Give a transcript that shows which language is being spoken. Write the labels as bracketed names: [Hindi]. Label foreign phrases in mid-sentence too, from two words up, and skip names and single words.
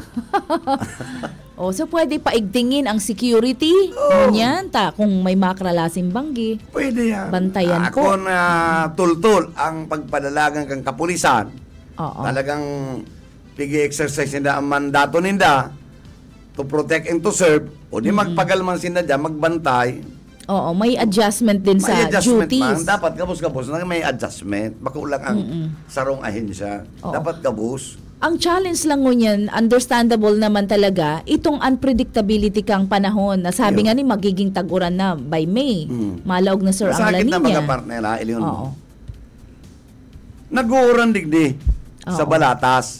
[Filipino] So pwede paigtingin ang security. [Bikol] Ganyan, kung may makralasing banggi. Pwede yan. Bantayan po. Ako na tultul ang pagpadalagan kang kapulisan. Talagang pigi-exercise nila ang mandato ninda [English] to protect and to serve. [Bikol] O di magpagalman sila dyan, magbantay. May adjustment din sa duties. Dapat kabus-kabus na may adjustment. Makulang ang sarong ahensya. Dapat kabus. Ang challenge lang ngunyan, understandable naman talaga, itong unpredictability kang panahon. Nasabi nga ni magiging tag-uran na [English] by May. [Bikol] Malaog na sir ang La Nina. Masakit na mga partner, ilingon mo. Nag-uuran digdi sa Balatas.